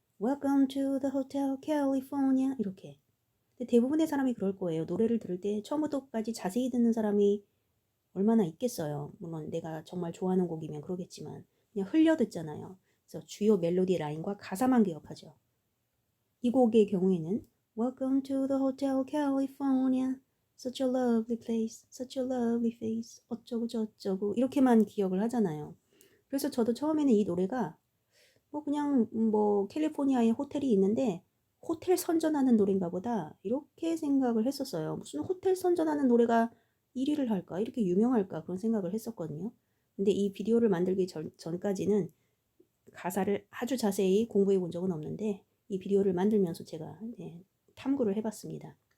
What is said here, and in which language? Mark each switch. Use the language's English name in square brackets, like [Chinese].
[English] Welcome to the Hotel California [Korean] 이렇게. 근데 대부분의 사람이 그럴 거예요. 노래를 들을 때 처음부터 끝까지 자세히 듣는 사람이 얼마나 있겠어요. 물론 내가 정말 좋아하는 곡이면 그러겠지만 그냥 흘려 듣잖아요. 그래서 주요 멜로디 라인과 가사만 기억하죠. 이 곡의 경우에는 [English] Welcome to the Hotel California Such a lovely place, such a lovely face [Korean] 어쩌고 저쩌고 이렇게만 기억을 하잖아요. 그래서 저도 처음에는 이 노래가 뭐 그냥 뭐 캘리포니아에 호텔이 있는데 호텔 선전하는 노래인가 보다 이렇게 생각을 했었어요. 무슨 호텔 선전하는 노래가 1위를 할까? 이렇게 유명할까? 그런 생각을 했었거든요. 근데 이 비디오를 만들기 전까지는 가사를 아주 자세히 공부해 본 적은 없는데 이 비디오를 만들면서 제가 탐구를 해봤습니다.